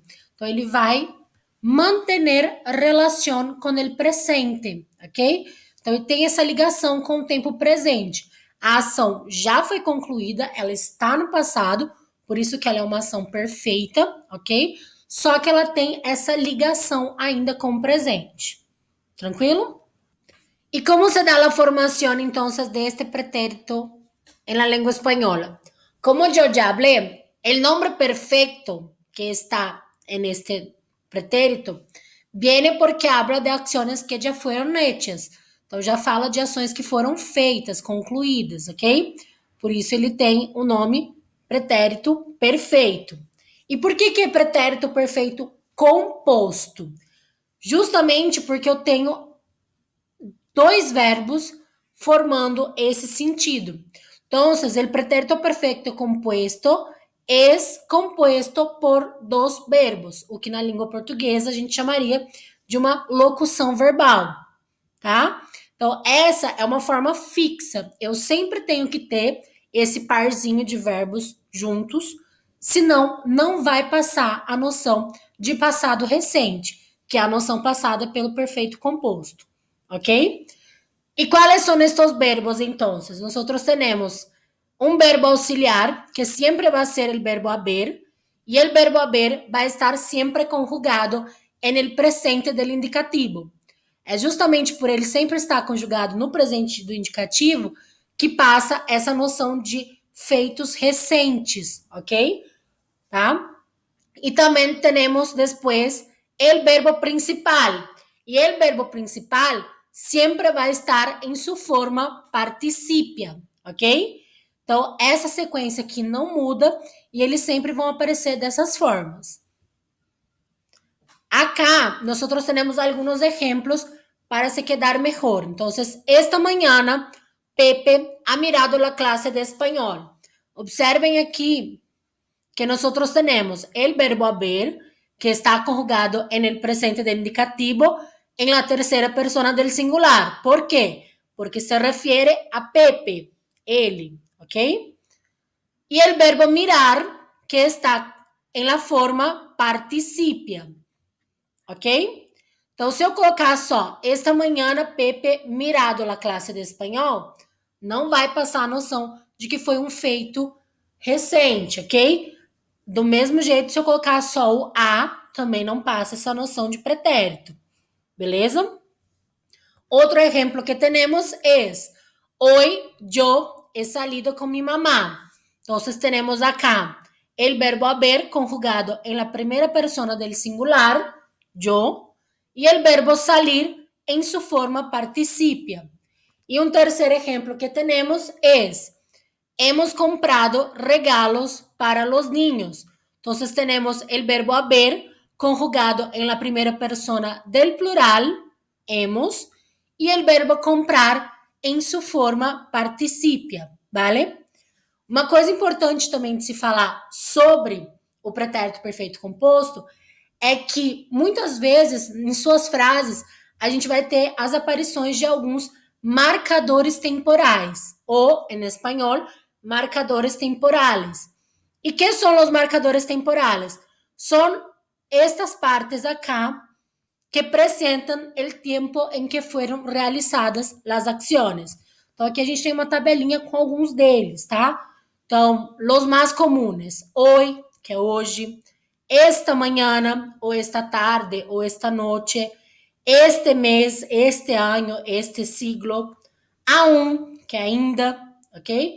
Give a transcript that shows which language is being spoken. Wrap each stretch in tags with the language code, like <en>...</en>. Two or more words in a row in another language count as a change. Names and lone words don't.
<pt>Então, ele vai manter relação com o presente, ok? Então, ele tem essa ligação com o tempo presente. A ação já foi concluída, ela está no passado, por isso que ela é uma ação perfeita, ok? Só que ela tem essa ligação ainda com o presente. Tranquilo?</pt> <es>¿Y cómo se da la formación entonces de este pretérito en la lengua española? Como yo ya hablé, el nombre perfecto que está en este pretérito viene porque habla de acciones que</es> <pt>já foram</pt> <es>hechas.</es> <pt>Então já fala de ações que foram feitas, concluídas, ok? Por isso ele tem o nome pretérito perfeito. E por que é pretérito perfeito composto? Justamente porque eu tenho dois verbos formando esse sentido.</pt> <es>Entonces, el pretérito perfecto compuesto es compuesto por dos verbos,</es> <pt>o que na língua portuguesa a gente chamaria de uma locução verbal, tá? Então, essa é uma forma fixa. Eu sempre tenho que ter esse parzinho de verbos juntos, senão não vai passar a noção de passado recente, que é a noção passada pelo perfeito composto, ok?</pt> <es>¿Y cuáles son estos verbos entonces? Nosotros tenemos un verbo auxiliar que siempre va a ser el verbo haber y el verbo haber va a estar siempre conjugado en el presente del indicativo.</es> <pt>É justamente por ele sempre estar conjugado no presente do indicativo que passa essa noção de feitos recentes, ok? Tá?</pt> <es>Y también tenemos después el verbo principal. Y el verbo principal siempre va a estar</es> <pt>em sua</pt> <es>forma participia, ok?</es> <pt>Então, essa sequência aqui não muda e eles sempre vão aparecer dessas formas.</pt> <es>Acá, nosotros tenemos algunos ejemplos para se quedar mejor. Entonces, esta mañana, Pepe ha mirado la clase de español. Observen aquí que nosotros tenemos el verbo haber, que está conjugado en el presente del indicativo en la tercera persona del singular. ¿Por qué? Porque se refiere a Pepe, él, ¿ok? Y el verbo mirar, que está en la forma participia, ¿ok?</es> <pt>Então, se eu colocar só, esta manhã Pepe mirado a classe de espanhol, não vai passar a noção de que foi um feito recente, ok? Do mesmo jeito, se eu colocar só o a, também não passa essa noção de pretérito, beleza?</pt> <es>Otro ejemplo que tenemos es, hoy yo he salido con mi mamá. Entonces tenemos acá el verbo haber conjugado en la primera persona del singular, yo, y el verbo salir en su forma participia. Y un tercer ejemplo que tenemos es, hemos comprado regalos para los niños. Entonces tenemos el verbo haber conjugado en la primera persona del plural, hemos, y el verbo comprar</es> <pt>em sua</pt> <es>forma participia, vale?</es> <pt>Uma coisa importante também de se falar sobre o pretérito perfeito composto é que muitas vezes em suas frases a gente vai ter as aparições de alguns marcadores temporais, ou em espanhol,</pt> <es>marcadores temporales. ¿Y qué son los marcadores temporales? Son estas partes acá</es> <pt>que apresentam o tempo em que foram realizadas as ações. Então, aqui a gente tem uma tabelinha com alguns deles, tá? Então, os mais comuns, hoje, que é hoje, esta manhã, ou esta tarde, ou esta noite, este mês, este ano,</pt> <es>este siglo, aún,</es> <pt>que é ainda, ok?</pt>